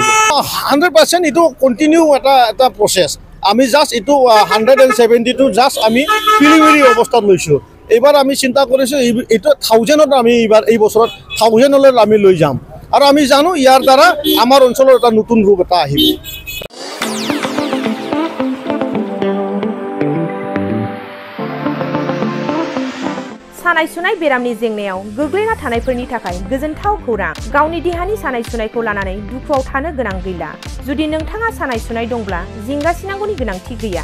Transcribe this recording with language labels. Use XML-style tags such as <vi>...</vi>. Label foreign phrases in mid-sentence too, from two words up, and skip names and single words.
<as>100% এইটো কণ্টিনিউ এটা প্ৰচেছ। আমি জাষ্ট এইটো 170টো জাষ্ট আমি প্ৰিলিমিনাৰী অৱস্থাত লৈছোঁ। এইবাৰ আমি চিন্তা কৰিছোঁ এইটো 1000ত আমি এইবাৰ এই বছৰত 1000লৈ আমি লৈ যাম আৰু আমি জানো ইয়াৰ দ্বাৰা আমাৰ অঞ্চলৰ এটা নতুন ৰূপ এটা আহিব।</as> <brx>सानाय सुनाय बेरामनि जेंनायाव गोग्लैना थानायफोरनि थाखाय गोजोनथाव खौरां। गावनि देहानि सानाय सुनायखौ लानानै दुखुआव थानो गोनां गैला। जुदि नोंथाङा सानाय सुनाय दंब्ला जिंगासिनांगौनि गोनांथि गैया।</brx>